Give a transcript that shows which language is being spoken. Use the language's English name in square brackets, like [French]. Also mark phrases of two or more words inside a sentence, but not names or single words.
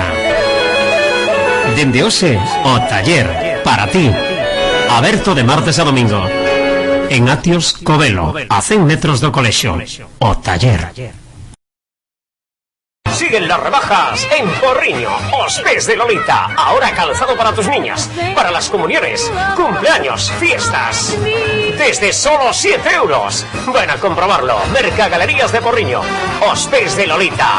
[Galician] Dende hoxe, o taller para ti. Aberto de martes a domingo. En Atios Covelo, a 100 metros do colexio. O taller. [Spanish] Siguen las rebajas en Porriño, Os Pés de Lolita. Ahora calzado para tus niñas, para las comuniones, cumpleaños, fiestas. Desde solo 7 euros. Ven a comprobarlo. Mercagalerías de Porriño. Os Pés de Lolita.